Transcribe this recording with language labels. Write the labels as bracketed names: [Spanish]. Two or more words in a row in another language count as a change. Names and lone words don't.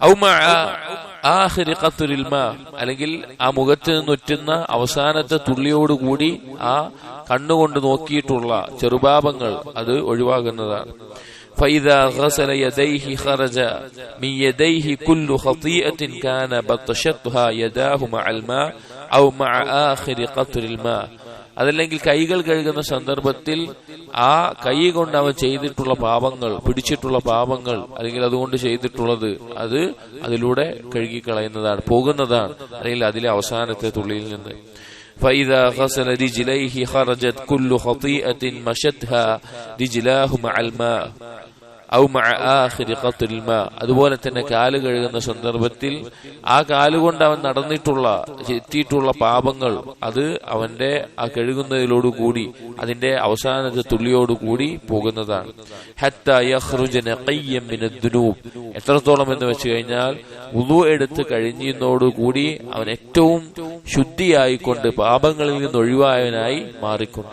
[Arabic] أو مع آخر قطر الماء, [Malayalam] അല്ലെങ്കിൽ ആ മുഖത്ത് നിന്നുറ്റുന്ന അവസാനത്തെ തുള്ളിയോടുകൂടി ആ കണ്ണുകൊണ്ട് നോക്കിയിട്ടുള്ള ചെറുപാപങ്ങൾ അത് ഒഴിവാകുന്നതാണ്. [Arabic] فإذا غسل يديه خرج من يديه كل خطيئة كان بطشتها يداه مع الماء أو مع آخر قطر الماء. [Malayalam] അതല്ലെങ്കിൽ കൈകൾ കഴുകുന്ന സന്ദർഭത്തിൽ ആ കൈ കൊണ്ട് അവൻ ചെയ്തിട്ടുള്ള പാപങ്ങൾ, പിടിച്ചിട്ടുള്ള പാപങ്ങൾ, അല്ലെങ്കിൽ അതുകൊണ്ട് ചെയ്തിട്ടുള്ളത് അത് അതിലൂടെ കഴുകിക്കളയുന്നതാണ്, പോകുന്നതാണ്, അല്ലെങ്കിൽ അതിലെ അവസാനത്തെ തുള്ളിയിൽ നിന്ന്. [Arabic] فإذا غسل رجليه خرجت كل خطيئة مشتها رجلاه مع الماء أو مع آخر قطر الماء. [Malayalam] അതുപോലെ തന്നെ കാല് കഴുകുന്ന സന്ദർഭത്തിൽ ആ കാലുകൊണ്ട് അവൻ നടന്നിട്ടുള്ള എത്തിയിട്ടുള്ള പാപങ്ങൾ അത് അവന്റെ ആ കഴുകുന്നതിലോടുകൂടി അതിന്റെ അവസാനത്തെ തുള്ളിയോടുകൂടി പോകുന്നതാണ്. [Arabic] حتى يخرج نقيا من الذنوب, [Malayalam] എത്രത്തോളം എന്ന് വെച്ച് കഴിഞ്ഞാൽ വുളു എടുത്ത് കഴിഞ്ഞതോടുകൂടി അവൻ ഏറ്റവും ശുദ്ധിയായിക്കൊണ്ട് പാപങ്ങളിൽ നിന്ന് ഒഴിവായവനായി മാറിക്കൊണ്ട്.